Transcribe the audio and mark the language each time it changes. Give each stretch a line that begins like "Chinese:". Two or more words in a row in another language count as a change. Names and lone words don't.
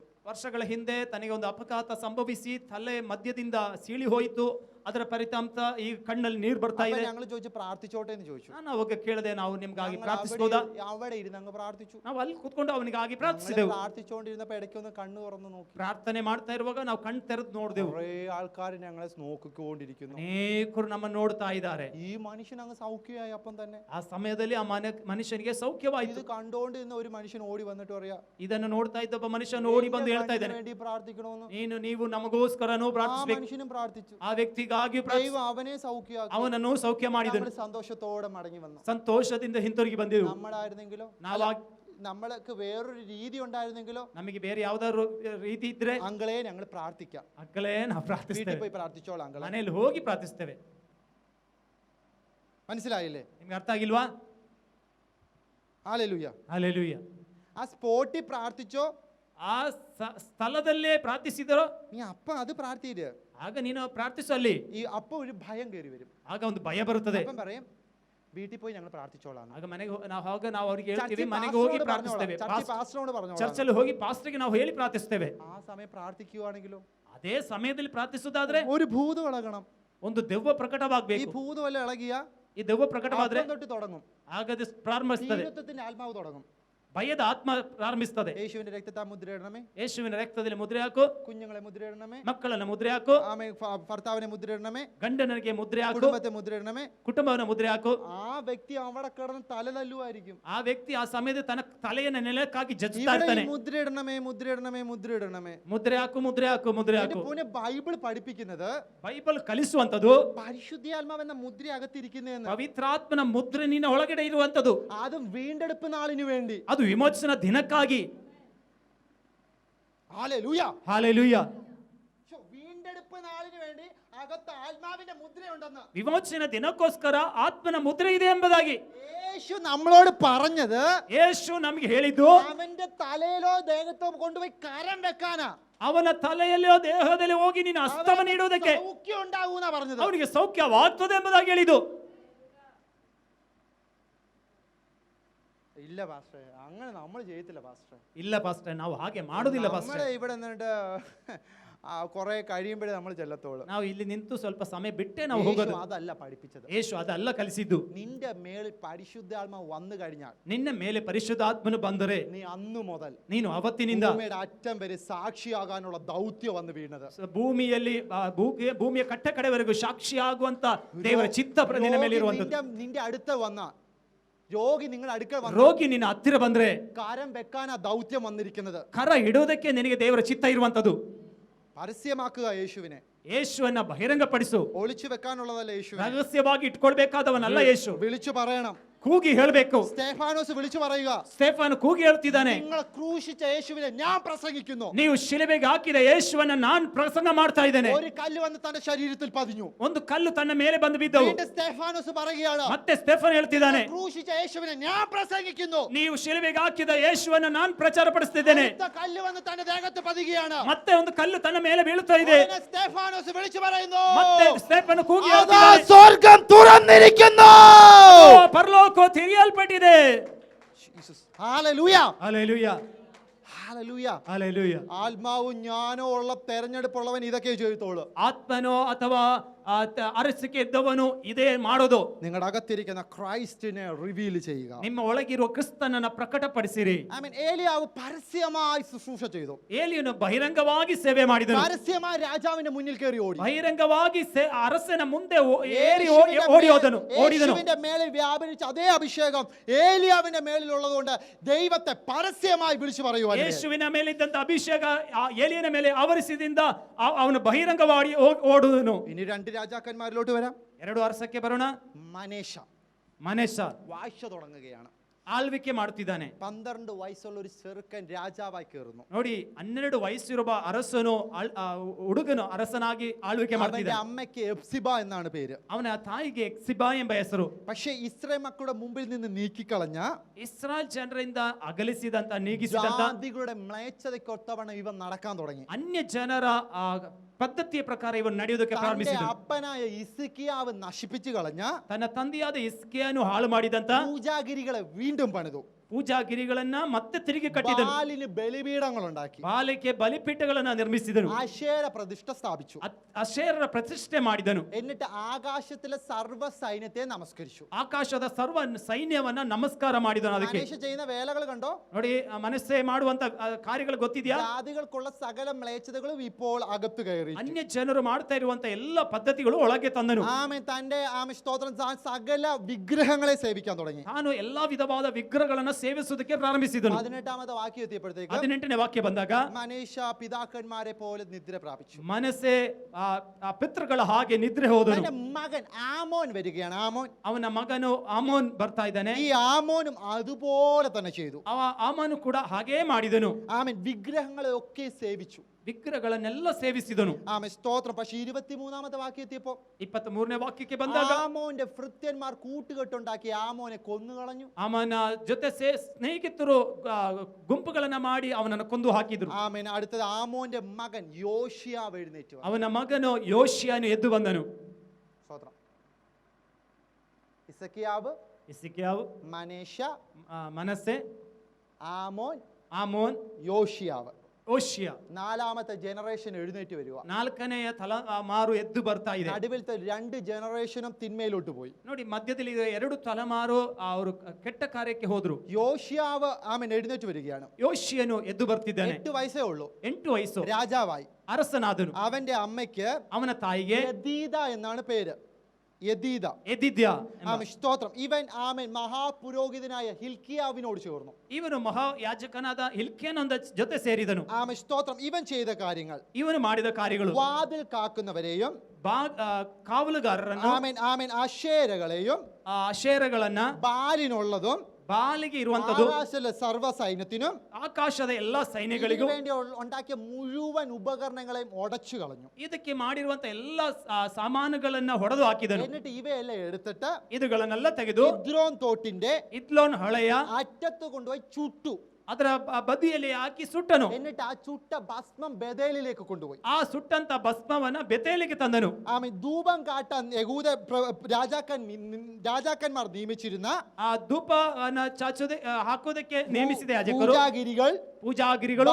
Kannada: ವರ್ಷಗಳ ಹಿಂದೆ ತನಗೆ ಒಂದು ಅಪಘಾತ ಸಂಭವಿಸಿ ತಲೆ ಮಧ್ಯದಿಂದ ಸೀಳಿ ಹೋಯಿತು. ಅದರ ಫಲಿತಾಂಶ ಈ ಕಣ್ಣಲ್ಲಿ ನೀರು ಬರ್ತಾ ಇದೆ.
Malayalam: ഞങ്ങൾ ചോദിച്ചു പ്രാർത്ഥിച്ചോട്ടെ എന്ന് ചോദിച്ചു.
Kannada: ನಾನು ಅವಾಗ ಕೇಳಿದೆ, ನಾವು ನಿಮ್ಗಾಗಿ ಪ್ರಾರ್ಥಿಸಬಹುದಾ?
Malayalam: അവിടെ ഇരുന്ന് അങ്ങ് പ്രാർത്ഥിച്ചു.
Kannada: ನಾವು ಅಲ್ಲಿ ಕೂತ್ಕೊಂಡು ಅವನಿಗಾಗಿ ಪ್ರಾರ್ಥಿಸಿದೆವು.
Malayalam: പ്രാർത്ഥിച്ചുകൊണ്ടിരുന്നപ്പോൾ ഇടയ്ക്കൊന്ന് കണ്ണു തുറന്നു നോക്കി.
Kannada: ಪ್ರಾರ್ಥನೆ ಮಾಡ್ತಾ ಇರುವಾಗ ನಾವು ಕಣ್ಣು ತೆರೆದು ನೋಡಿದೆವು.
Malayalam: കുറേ ആൾക്കാർ ഞങ്ങളെ നോക്കിക്കൊണ്ടിരിക്കുന്നു.
Kannada: ಅನೇಕರು ನಮ್ಮ ನೋಡ್ತಾ ಇದ್ದಾರೆ.
Malayalam: ഈ മനുഷ്യൻ അങ്ങ് സൗഖ്യമായി. അപ്പം തന്നെ
Kannada: ಆ ಸಮಯದಲ್ಲಿ ಆ ಮನುಷ್ಯನಿಗೆ ಸೌಖ್ಯವಾಯಿತು.
Malayalam: ഇത് കണ്ടുകൊണ്ടിരുന്ന ഒരു മനുഷ്യൻ ഓടി വന്നിട്ട് പറയാ,
Kannada: ಇದನ್ನು ನೋಡ್ತಾ ಇದ್ದ ಒಬ್ಬ ಮನುಷ್ಯನು ಓಡಿ ಬಂದು ಹೇಳ್ತಾ ಇದ್ದಾನೆ,
Malayalam: വേണ്ടി പ്രാർത്ഥിക്കണമെന്ന്.
Kannada: ನೀವು ನಮಗೋಸ್ಕರನೂ
Malayalam: ആ
Kannada: ಪ್ರಾರ್ಥಿಸಬೇಕು.
Malayalam: മനുഷ്യനും പ്രാർത്ഥിച്ചു.
Kannada: ಆ ವ್ಯಕ್ತಿಗಾಗಿ
Malayalam: ദൈവം അവനെ സൗഖ്യമാക്കി.
Kannada: ಅವನನ್ನು ಸೌಖ್ಯ ಮಾಡಿದನು.
Malayalam: സന്തോഷത്തോടെ മടങ്ങി വന്നു.
Kannada: ಸಂತೋಷದಿಂದ ಹಿಂತಿರುಗಿ ಬಂದೆವು.
Malayalam: നമ്മളായിരുന്നെങ്കിലോ, നമ്മൾക്ക് വേറൊരു രീതി ഉണ്ടായിരുന്നെങ്കിലോ,
Kannada: ನಮಗೆ ಬೇರೆ ಯಾವ್ದಾದ್ರು ರೀತಿ ಇದ್ರೆ,
Malayalam: അങ്കളെ ഞങ്ങൾ പ്രാർത്ഥിക്കാം,
Kannada: ಅಕ್ಕಲೇ ನಾವು
Malayalam: വീട്ടിൽ
Kannada: ಪ್ರಾರ್ಥಿಸ್ತೇವೆ,
Malayalam: പോയി പ്രാർത്ഥിച്ചോളാം അങ്കളെ.
Kannada: ಮನೆಯಲ್ಲಿ ಹೋಗಿ ಪ್ರಾರ್ಥಿಸ್ತೇವೆ.
Malayalam: മനസ്സിലായില്ലേ?
Kannada: ನಿಮ್ಗೆ ಅರ್ಥ ಆಗಿಲ್ವಾ?
Malayalam: ഹല്ലേലൂയ.
Kannada: ಹಲ್ಲೆಲೂಯ.
Malayalam: ആ സ്പോട്ടിൽ പ്രാർത്ഥിച്ചോ,
Kannada: ಆ ಸ್ಥಳದಲ್ಲೇ ಪ್ರಾರ್ಥಿಸಿದರೋ,
Malayalam: നീ അപ്പ അത് പ്രാർത്ഥിയില്ല.
Kannada: ಆಗ ನೀನು ಪ್ರಾರ್ಥಿಸು. ಅಲ್ಲಿ
Malayalam: ഈ അപ്പ ഒരു ഭയം കയറി വരും.
Kannada: ಆಗ ಒಂದು ಭಯ ಬರುತ್ತದೆ.
Malayalam: അപ്പം പറയും, വീട്ടിൽ പോയി ഞങ്ങൾ പ്രാർത്ഥിച്ചോളാം.
Kannada: ಆಗ ನಾವು ಅವ್ರಿಗೆ ಹೇಳ್ತೀವಿ, ಮನೆಗೆ ಹೋಗಿ ಪ್ರಾರ್ಥಿಸ್ತೇವೆ.
Malayalam: പാസ്റ്ററോട് പറഞ്ഞോളാം.
Kannada: ಚರ್ಚಲ್ಲಿ ಹೋಗಿ ಪಾಸ್ಟರ್ಗೆ ನಾವು ಹೇಳಿ ಪ್ರಾರ್ಥಿಸ್ತೇವೆ.
Malayalam: ആ സമയം പ്രാർത്ഥിക്കുവാണെങ്കിലോ,
Kannada: ಅದೇ ಸಮಯದಲ್ಲಿ ಪ್ರಾರ್ಥಿಸುವುದಾದ್ರೆ
Malayalam: ഒരു ഭൂതം ഇളകണം.
Kannada: ಒಂದು ದೆವ್ವ
Malayalam: ഈ
Kannada: ಪ್ರಕಟವಾಗಬೇಕು.
Malayalam: ഭൂതം എല്ലാം ഇളകിയ
Kannada: ಈ ದೆವ್ವ ಪ್ರಕಟವಾದ್ರೆ
Malayalam: തൊട്ട് തുടങ്ങും.
Kannada: ಆಗ ಅದು ಪ್ರಾರಂಭಿಸ್ತದೆ.
Malayalam: തീരത്വത്തിന്റെ ആത്മാവ് തുടങ്ങും.
Kannada: ಭಯದ ಆತ್ಮ ಪ್ರಾರಂಭಿಸ್ತದೆ.
Malayalam: യേശുവിന്റെ രക്തത്താൽ മുദ്രയിടണമേ.
Kannada: ಯೇಸುವಿನ ರಕ್ತದಲ್ಲಿ ಮುದ್ರೆ ಹಾಕು.
Malayalam: കുഞ്ഞുങ്ങളെ മുദ്രയിടണമേ.
Kannada: ಮಕ್ಕಳನ್ನ ಮುದ್ರೆ ಹಾಕು.
Malayalam: ആമേൻ. ഭർത്താവിനെ മുദ്രയിടണമേ.
Kannada: ಗಂಡನಿಗೆ ಮುದ್ರೆ ಹಾಕು.
Malayalam: കുടുംബത്തെ മുദ്രയിടണമേ.
Kannada: ಕುಟುಂಬವನ್ನ ಮುದ್ರೆ ಹಾಕು.
Malayalam: ആ വ്യക്തി അവിടെ കിടന്ന് തലതല്ലുമായിരിക്കും.
Kannada: ಆ ವ್ಯಕ್ತಿ ಆ ಸಮಯದಲ್ಲಿ ತನ್ನ ತಲೆಯನ್ನು ನೆಲಕ್ಕಾಗಿ ಜಜ್ತಾ
Malayalam: ഇവിടെ
Kannada: ಇರ್ತಾನೆ.
Malayalam: മുദ്രയിടണമേ, മുദ്രയിടണമേ, മുദ്രയിടണമേ.
Kannada: ಮುದ್ರೆ ಹಾಕು, ಮುದ್ರೆ ಹಾಕು, ಮುದ್ರೆ ಹಾಕು.
Malayalam: പിന്നെ ബൈബിൾ പഠിപ്പിക്കുന്നത്
Kannada: ಬೈಬಲ್ ಕಲಿಸುವಂತದ್ದು
Malayalam: പരിശുദ്ധാത്മാവ് എന്ന മുദ്ര അകത്തിരിക്കുന്നതെന്ന്.
Kannada: ಪವಿತ್ರಾತ್ಮನ ಮುದ್ರೆ ನಿನ್ನ ಒಳಗಡೆ ಇರುವಂತದ್ದು.
Malayalam: അതും വീണ്ടെടുപ്പ് നാളിന് വേണ്ടി.
Kannada: ಅದು ವಿಮೋಚನಾ ದಿನಕ್ಕಾಗಿ.
Malayalam: ഹല്ലേലൂയ.
Kannada: ಹಾಲೆಲೂಯ.
Malayalam: വീണ്ടെടുപ്പ് നാളിന് വേണ്ടി അകത്ത് ആത്മാവിന്റെ മുദ്രയുണ്ടെന്ന്.
Kannada: ವಿಮೋಚನಾ ದಿನಕ್ಕೋಸ್ಕರ ಆತ್ಮನ ಮುದ್ರೆ ಇದೆ ಎಂಬುದಾಗಿ
Malayalam: യേശു നമ്മളോട് പറഞ്ഞത്,
Kannada: ಯೇಸು ನಮಗೆ ಹೇಳಿದ್ದು,
Malayalam: അവന്റെ തലയിലോ ദേഹത്തോ കൊണ്ടുപോയി കരം വെക്കാനാ.
Kannada: ಅವನ ತಲೆಯಲ್ಲಿಯೋ ದೇಹದಲ್ಲಿ ಹೋಗಿ ನೀನು ಹಸ್ತವನ್ನು ಇಡುವುದಕ್ಕೆ
Malayalam: സൗഖ്യം ഉണ്ടാവൂന്നാ പറഞ്ഞത്.
Kannada: ಅವನಿಗೆ ಸೌಖ್ಯವಾಗ್ತದೆ ಎಂಬುದಾಗಿ ಹೇಳಿದ್ದು.
Malayalam: ഇല്ല പാസ്റ്റർ, അങ്ങനെ നമ്മൾ ചെയ്യത്തില്ല പാസ്റ്റർ.
Kannada: ಇಲ್ಲ ಪಾಸ್ಟರ್, ನಾವು ಹಾಗೆ ಮಾಡುದಿಲ್ಲ ಪಾಸ್ಟರ್.
Malayalam: നമ്മളെ ഇവിടെ നിന്നിട്ട് കുറെ കഴിയുമ്പോഴേ നമ്മൾ ചെല്ലത്തോളൂ.
Kannada: ನಾವು ಇಲ್ಲಿ ನಿಂತು ಸ್ವಲ್ಪ ಸಮಯ ಬಿಟ್ಟೆ ನಾವು ಹೋಗೋದು.
Malayalam: അതല്ല പഠിപ്പിച്ചത്.
Kannada: ಯೇಸು ಅದಲ್ಲ ಕಲಿಸಿದ್ದು.
Malayalam: നിന്റെ മേളിൽ പരിശുദ്ധാത്മാവ് വന്നു കഴിഞ്ഞാൽ,
Kannada: ನಿನ್ನ ಮೇಲೆ ಪರಿಶುದ್ಧಾತ್ಮನು ಬಂದರೆ
Malayalam: നീ അന്നു മുതൽ
Kannada: ನೀನು ಅವತ್ತಿನಿಂದ
Malayalam: ഭൂമിയുടെ അറ്റം വരെ സാക്ഷിയാകാനുള്ള ദൗത്യം വന്നു വീണത്.
Kannada: ಭೂಮಿಯಲ್ಲಿ ಭೂಮಿಯ ಕಟ್ಟ ಕಡೆವರೆಗೂ ಸಾಕ್ಷಿಯಾಗುವಂತ ದೇವರ ಚಿತ್ತ ನಿನ್ನ ಮೇಲೆ ಇರುವಂತದ್ದು.
Malayalam: നിന്റെ അടുത്ത് വന്ന രോഗി നിങ്ങളുടെ അടുക്കൽ വന്ന,
Kannada: ರೋಗಿ ನಿನ್ನ ಹತ್ತಿರ ಬಂದ್ರೆ
Malayalam: കരം വെക്കാനാ ദൗത്യം വന്നിരിക്കുന്നത്.
Kannada: ಕರ ಇಡೋದಕ್ಕೆ ನಿನಗೆ ದೇವರ ಚಿತ್ತ ಇರುವಂತದ್ದು.
Malayalam: പരസ്യമാക്കുക യേശുവിനെ.
Kannada: ಯೇಸುವನ್ನ ಬಹಿರಂಗಪಡಿಸು.
Malayalam: ഒളിച്ചു വെക്കാനുള്ളതല്ല യേശു.
Kannada: ರಹಸ್ಯವಾಗಿ ಇಟ್ಕೊಳ್ಬೇಕಾದವನಲ್ಲ ಯೇಸು.
Malayalam: വിളിച്ചു പറയണം.
Kannada: ಕೂಗಿ ಹೇಳಬೇಕು.
Malayalam: സ്തേഫാനോസ് വിളിച്ചു പറയുക,
Kannada: ಸ್ಟೆಫನ್ ಕೂಗಿ ಹೇಳ್ತಿದ್ದಾನೆ,
Malayalam: നിങ്ങൾ ക്രൂശിച്ച യേശുവിനെ ഞാൻ പ്രസംഗിക്കുന്നു.
Kannada: ನೀವು ಶಿಲುಬೆಗೆ ಹಾಕಿದ ಯೇಸುವನ್ನ ನಾನು ಪ್ರಸಂಗ ಮಾಡ್ತಾ ಇದ್ದೇನೆ.
Malayalam: ഒരു കല്ല് വന്ന് തന്റെ ശരീരത്തിൽ പതിഞ്ഞു.
Kannada: ಒಂದು ಕಲ್ಲು ತನ್ನ ಮೇಲೆ ಬಂದು ಬಿದ್ದವು.
Malayalam: വീണ്ടും സ്തേഫാനോസ് പറയുകയാണ്,
Kannada: ಮತ್ತೆ ಸ್ಟೆಫನ್ ಹೇಳ್ತಿದ್ದಾನೆ,
Malayalam: ക്രൂശിച്ച യേശുവിനെ ഞാൻ പ്രസംഗിക്കുന്നു.
Kannada: ನೀವು ಶಿಲುಬೆಗೆ ಹಾಕಿದ ಯೇಸುವನ್ನ ನಾನು ಪ್ರಚಾರ ಪಡಿಸ್ತಿದ್ದೇನೆ.
Malayalam: അടുത്ത കല്ല് വന്ന് തന്റെ ദേഹത്ത് പതിയുകയാണ്.
Kannada: ಮತ್ತೆ ಒಂದು ಕಲ್ಲು ತನ್ನ ಮೇಲೆ ಬೀಳುತ್ತಾ ಇದೆ.
Malayalam: ഉടനെ സ്തേഫാനോസ് വിളിച്ചു പറയുന്നു,
Kannada: ಮತ್ತೆ ಸ್ಟೆಫನ್ ಕೂಗಿ
Malayalam: അതാ
Kannada: ಹೇಳ್ತಿದ್ದಾನೆ,
Malayalam: സ്വർഗ്ഗം തുറന്നിരിക്കുന്നു.
Kannada: ಪರಲೋಕ ತೆರೆಯಲ್ಪಟ್ಟಿದೆ.
Malayalam: ഹല്ലേലൂയ, ഹല്ലേലൂയ, ഹല്ലേലൂയ. ഹല്ലേലൂയ. ആത്മാവും ജ്ഞാനവും ഉള്ള തെരഞ്ഞെടുപ്പുള്ളവൻ ഇതൊക്കെ ചെയ്തോളൂ.
Kannada: ಆತ್ಮನೋ ಅಥವಾ ಅರಸಿಕೆ ಇದ್ದವನು ಇದೇ ಮಾಡೋದು.
Malayalam: നിങ്ങളുടെ അകത്തിരിക്കുന്ന ക്രൈസ്റ്റിനെ റിവീൽ ചെയ്യുക.
Kannada: ನಿಮ್ಮ ಒಳಗಿರುವ ಕ್ರಿಸ್ತನನ್ನ ಪ್ರಕಟಪಡಿಸಿರಿ.
Malayalam: ഏലിയാവ് പരസ്യമായി ശുശ്രൂഷ ചെയ്തു.
Kannada: ಏಲಿಯನು ಬಹಿರಂಗವಾಗಿ ಸೇವೆ ಮಾಡಿದನು.
Malayalam: പരസ്യമായി രാജാവിന്റെ മുന്നിൽ കയറി ഓടി.
Kannada: ಬಹಿರಂಗವಾಗಿ ಅರಸನ ಮುಂದೆ ಓಡಿ ಹೋದನು.
Malayalam: യേശുവിന്റെ മേലിൽ വ്യാപരിച്ച അതേ അഭിഷേകം ഏലിയാവിന്റെ മേലിലുള്ളതുകൊണ്ട് ദൈവത്തെ പരസ്യമായി വിളിച്ചു പറയുവാൻ.
Kannada: ಯೇಸುವಿನ ಮೇಲಿದ್ದಂತ ಅಭಿಷೇಕ ಏಲಿಯನ ಮೇಲೆ ಆವರಿಸಿದಿಂದ ಅವನು ಬಹಿರಂಗವಾಗಿ ಓಡುವನು.
Malayalam: ഇനി രണ്ട് രാജാക്കന്മാരിലോട്ട് വരാം.
Kannada: ಎರಡು ಅರಸಕ್ಕೆ ಬರೋಣ. ಮನೇಶ
Malayalam: വാഴ്ച തുടങ്ങുകയാണ്.
Kannada: ಆಳ್ವಿಕೆ ಮಾಡ್ತಿದ್ದಾನೆ.
Malayalam: 12 വയസ്സുള്ള ഒരു ചെറുക്കൻ രാജാവായി കയറുന്നു.
Kannada: ನೋಡಿ, 12 ವಯಸ್ಸಿರುವ ಅರಸನು ಹುಡುಗನು ಅರಸನಾಗಿ ಆಳ್ವಿಕೆ
Malayalam: അവന്റെ
Kannada: ಮಾಡ್ತಿದ್ದಾನೆ.
Malayalam: അമ്മയ്ക്ക് എഫ്സിബ എന്നാണ് പേര്.
Kannada: ಅವನ ತಾಯಿಗೆ ಎಕ್ಸಿಬಾ ಎಂಬ ಹೆಸರು.
Malayalam: പക്ഷേ ഇസ്രായേൽ മക്കളുടെ മുമ്പിൽ നിന്ന് നീക്കിക്കളഞ്ഞ
Kannada: ಇಸ್ರಾಯೇಲ್ ಜನರಿಂದ ಅಗಲಿಸಿದಂತ ನೀಗಿಸಿದಂತ
Malayalam: ജാതികളുടെ മ്ലേച്ഛതയ്ക്കൊത്തവണ്ണം ഇവൻ നടക്കാൻ തുടങ്ങി.
Kannada: ಅನ್ಯ ಜನರ ಪದ್ಧತಿಯ ಪ್ರಕಾರ ಇವನು ನಡೆಯೋದಕ್ಕೆ
Malayalam: തന്റെ
Kannada: ಪ್ರಾರಂಭಿಸಿದನು.
Malayalam: അപ്പനായ ഹിസ്കിയാവ് നശിപ്പിച്ചു കളഞ്ഞ
Kannada: ತನ್ನ ತಂದೆಯಾದ ಹಿಸ್ಕಿಯನು ಹಾಳು ಮಾಡಿದಂತ
Malayalam: പൂജാഗിരികളെ വീണ്ടും പണിതു.
Kannada: ಪೂಜಾಗಿರಿಗಳನ್ನ ಮತ್ತೆ ತಿರುಗಿ ಕಟ್ಟಿದನು.
Malayalam: ബാലിന് ബലിപീഠങ്ങൾ ഉണ്ടാക്കി.
Kannada: ಬಾಲಿಕೆ ಬಲಿಪೀಠಗಳನ್ನ ನಿರ್ಮಿಸಿದನು.
Malayalam: അശേര പ്രതിഷ്ഠ സ്ഥാപിച്ചു.
Kannada: ಅಶೇರರ ಪ್ರತಿಷ್ಠೆ ಮಾಡಿದನು.
Malayalam: എന്നിട്ട് ആകാശത്തിലെ സർവ്വ സൈന്യത്തെ നമസ്കരിച്ചു.
Kannada: ಆಕಾಶದ ಸರ್ವ ಸೈನ್ಯವನ್ನ ನಮಸ್ಕಾರ ಮಾಡಿದನು. ಅದಕ್ಕೆ
Malayalam: മനുഷ്യ ചെയ്യുന്ന വേലകൾ കണ്ടോ?
Kannada: ನೋಡಿ, ಮನಸ್ಸೇ ಮಾಡುವಂತ ಕಾರ್ಯಗಳು ಗೊತ್ತಿದೆಯಾ?
Malayalam: ജാതികൾക്കുള്ള സകല മ്ലേച്ഛതകളും ഇപ്പോൾ അകത്ത് കയറി.
Kannada: ಅನ್ಯ ಜನರು ಮಾಡ್ತಾ ಇರುವಂತ ಎಲ್ಲ ಪದ್ಧತಿಗಳು ಒಳಗೆ ತಂದನು.
Malayalam: തന്റെ സ്തോത്രം സകല വിഗ്രഹങ്ങളെ സേവിക്കാൻ തുടങ്ങി.
Kannada: ತಾನು ಎಲ್ಲಾ ವಿಧವಾದ ವಿಗ್ರಹಗಳನ್ನ ಸೇವಿಸುವುದಕ್ಕೆ ಪ್ರಾರಂಭಿಸಿದನು.
Malayalam: 18ാമത്തെ വാക്യം എത്തിയപ്പോഴത്തേക്ക്
Kannada: 18ನೇ ವಾಕ್ಯ ಬಂದಾಗ
Malayalam: മനീഷ പിതാക്കന്മാരെ പോലെ നിദ്ര പ്രാപിച്ചു.
Kannada: ಮನಸ್ಸೇ ಪಿತೃಗಳ ಹಾಗೆ ನಿದ್ರೆ ಹೋದನು.
Malayalam: അവന്റെ മകൻ ആമോൻ വരികയാണ്.
Kannada: ಅವನ ಮಗನು ಆಮೋನ್ ಬರ್ತಾ ಇದ್ದಾನೆ.
Malayalam: ഈ ആമോനും അതുപോലെ തന്നെ ചെയ്തു.
Kannada: ಆಮೋನು ಕೂಡ ಹಾಗೇ ಮಾಡಿದನು.
Malayalam: ആമേൻ. വിഗ്രഹങ്ങളെ ഒക്കെ സേവിച്ചു.
Kannada: ವಿಗ್ರಹಗಳನ್ನೆಲ್ಲ ಸೇವಿಸಿದನು.
Malayalam: ആമേൻ. സ്തോത്രം. പക്ഷേ 23ാമത്തെ വാക്യം എത്തിയപ്പോൾ
Kannada: 23ನೇ ವಾಕ್ಯಕ್ಕೆ ಬಂದಾಗ
Malayalam: ആമോന്റെ ഭൃത്യന്മാർ കൂട്ടുകെട്ടുണ്ടാക്കി ആമോനെ കൊന്നുകളഞ്ഞു.
Kannada: ಅವನ ಜೊತೆ ಸ್ನೇಹಿತರು ಗುಂಪುಗಳನ್ನ ಮಾಡಿ ಅವನನ್ನು ಕೊಂದು ಹಾಕಿದ್ರು.
Malayalam: ആമേൻ. അടുത്തത് ആമോന്റെ മകൻ യോശിയാവ് എഴുന്നേറ്റു.
Kannada: ಅವನ ಮಗನು ಯೋಷಿಯನು ಎದ್ದು ಬಂದನು.
Malayalam: സ്തോത്രം. ഇസക്കിയാവ്,
Kannada: ಹಿಸ್ಕಿಯಾವು,
Malayalam: മനേഷ,
Kannada: ಮನಸ್ಸೆ,
Malayalam: ആമോൻ, യോഷിയാവ്.
Kannada: ಯೋಷಿಯ.
Malayalam: 4ാമത്തെ ജനറേഷൻ എഴുന്നേറ്റ് വരിക.
Kannada: 4ನೇ ತಲೆಮಾರು ಎದ್ದು ಬರ್ತಾ ಇದೆ.
Malayalam: നടുവിലത്തെ 2 ജനറേഷനും തിന്മയിലോട്ട് പോയി.
Kannada: ನೋಡಿ, ಮಧ್ಯದಲ್ಲಿ 2 ತಲೆಮಾರು ಅವರು ಕೆಟ್ಟ ಕಾರ್ಯಕ್ಕೆ ಹೋದ್ರು.
Malayalam: യോശിയാവ് ആമേൻ എഴുന്നേറ്റ് വരികയാണ്.
Kannada: ಯೋಷಿಯನು ಎದ್ದು ಬರ್ತಿದ್ದಾನೆ.
Malayalam: 8 വയസ്സേ ഉള്ളൂ.
Kannada: 8 ವಯಸ್ಸು.
Malayalam: രാജാവായി.
Kannada: ಅರಸನಾದನು.
Malayalam: അവന്റെ അമ്മയ്ക്ക്
Kannada: ಅವನ ತಾಯಿಗೆ
Malayalam: യദീദ എന്നാണ് പേര്. യദീദ. സ്തോത്രം. ഇവൻ ആമേൻ മഹാപുരോഹിതനായ ഹിൽക്കിയാവിനോട് ചേർന്നു.
Kannada: ಇವನು ಮಹಾಯಾಜಕನಾದ ಹಿಲ್ಕಿಯನ ಜೊತೆ ಸೇರಿದನು.
Malayalam: ആമേൻ. സ്തോത്രം. ഇവൻ ചെയ്ത കാര്യങ്ങൾ,
Kannada: ಇವನು ಮಾಡಿದ ಕಾರ್ಯಗಳು,
Malayalam: വാതിൽ കാക്കുന്നവരെയും
Kannada: ಕಾವಲುಗಾರರನ್ನು,
Malayalam: ആമേൻ ആമേൻ അശേരകളെയും
Kannada: ಅಶೇರಗಳನ್ನ,
Malayalam: ബാലിനുള്ളതും
Kannada: ಬಾಲಿಗೆ ಇರುವಂತದ್ದು,
Malayalam: ആകാശത്തിലെ സർവ്വ സൈന്യത്തിനും,
Kannada: ಆಕಾಶದ ಎಲ್ಲಾ ಸೈನ್ಯಗಳಿಗೂ
Malayalam: വേണ്ടി ഉണ്ടാക്കിയ മുഴുവൻ ഉപകരണങ്ങളെയും ഉടച്ചു കളഞ്ഞു.
Kannada: ಇದಕ್ಕೆ ಮಾಡಿರುವಂತ ಎಲ್ಲಾ ಸಾಮಾನುಗಳನ್ನ ಹೊಡೆದು ಹಾಕಿದನು.
Malayalam: എന്നിട്ട് ഇവയെല്ലാം എടുത്തിട്ട്
Kannada: ಇದುಗಳನ್ನೆಲ್ಲ ತೆಗೆದು
Malayalam: കിദ്രോൻ തോട്ടിന്റെ
Kannada: ಇದ್ಲೋನ್ ಹೊಳೆಯ
Malayalam: അറ്റത്ത് കൊണ്ടുപോയി ചുട്ടു.
Kannada: ಅದರ ಬದಿಯಲ್ಲಿ ಹಾಕಿ ಸುಟ್ಟನು.
Malayalam: എന്നിട്ട് ആ ചുട്ട ഭസ്മം ബേഥേലിലേക്ക് കൊണ്ടുപോയി.
Kannada: ಆ ಸುಟ್ಟಂತ ಭಸ್ಮವನ್ನ ಬೆತೇಲಿಗೆ ತಂದನು.
Malayalam: ആമേൻ. ധൂപം കാട്ടാൻ യഹൂദ രാജാക്കന്മാർ നിയമിച്ചിരുന്ന
Kannada: ಆ ಧೂಪವನ್ನ ಹಾಕೋದಕ್ಕೆ ನೇಮಿಸಿದ ಯಾಜಕರು, ಪೂಜಾಗಿರಿಗಳು,